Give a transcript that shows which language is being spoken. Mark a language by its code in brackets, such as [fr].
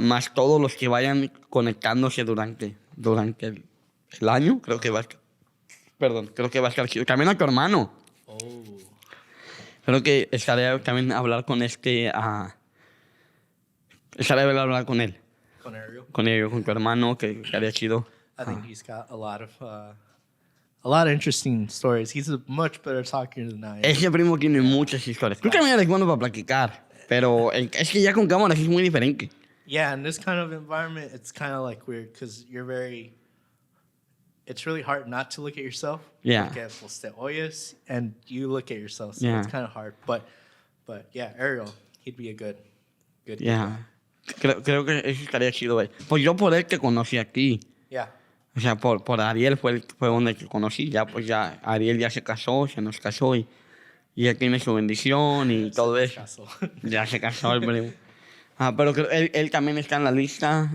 [es] Más todos los que vayan conectándose durante el año. Creo que va a estar chido. También a tu hermano. Oh. Creo que estaré también a hablar con estaré a hablar con él. Con Ariel. Con tu hermano, que estaría chido. [en] I think he's got a lot of interesting stories. He's a much better talker than I am. [es] Ese primo tiene muchas historias. Tú también eres bueno para platicar, pero es que ya con cámaras es muy diferente. [en] Yeah, in this kind of environment, it's kind of like weird because it's really hard not to look at yourself. Yeah. [es] Porque pues te oyes [en] and you look at yourself, so Yeah. it's kind of hard. But yeah, Ariel, he'd be a good Yeah. [es] Creo que eso estaría chido, güey. Pues yo por él que conocí aquí. [en] Yeah. [es] O sea, por Ariel fue donde que conocí. Ya, pues ya, Ariel ya se casó, se nos casó y ya tiene su bendición y todo eso. Ya se casó el primo. Pero él también está en la lista.